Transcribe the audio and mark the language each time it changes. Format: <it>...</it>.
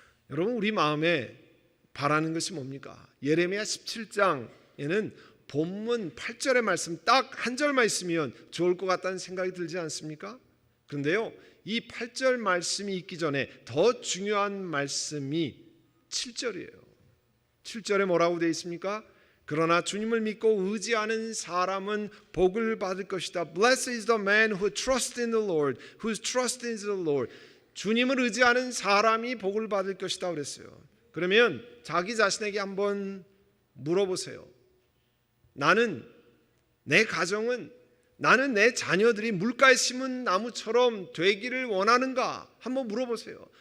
<ko>여러분, 우리 마음에 바라는 것이 뭡니까? 예레미야 17장에는 본문 8절의 말씀 딱 한 절만 있으면 좋을 것 같다는 생각이 들지 않습니까? 그런데요, 이 8절 말씀이 있기 전에 더 중요한 말씀이 7절이에요. 7절에 뭐라고 되어 있습니까? 그러나 주님을 믿고 의지하는 사람은 복을 받을 것이다.</ko> <en>Blessed is the man who trusts in the Lord, whose trust is the Lord.</en> <ko>주님을 의지하는 사람이 복을 받을 것이다 그랬어요. 그러면 자기 자신에게 한번 물어보세요. 나는, 내 가정은, 나는 내 자녀들이 물가에 심은 나무처럼 되기를 원하는가? 한번 물어보세요.</ko>